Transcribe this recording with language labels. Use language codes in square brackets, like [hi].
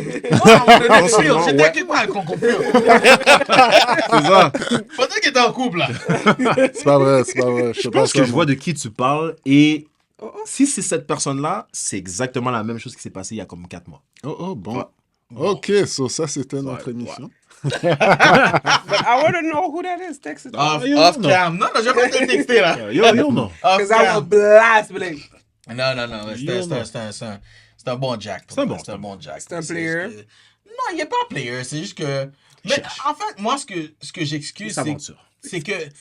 [fr] J'étais quelque part avec Conco Pure. C'est ça. Peut-être qu'il était en couple, là. C'est pas vrai, c'est pas vrai. Je pense que je vois de qui tu parles et si c'est cette personne-là, c'est exactement la même chose qui s'est passée il y a comme 4 mois. Oh, bon. Ok, so ça, c'était notre émission. [en] But I want to know who that is. Text it. Off cam. [fr] Non, je vais pas te texter, là. Yo, non. [en] Off Because I will cam. blast, but like, [fr] Non, c'est un bon Jack. C'est un bon. C'est un bon Jack. C'est un player. Non, il n'est pas un player, c'est juste que... Mais en fait, moi, ce que j'excuse, c'est que...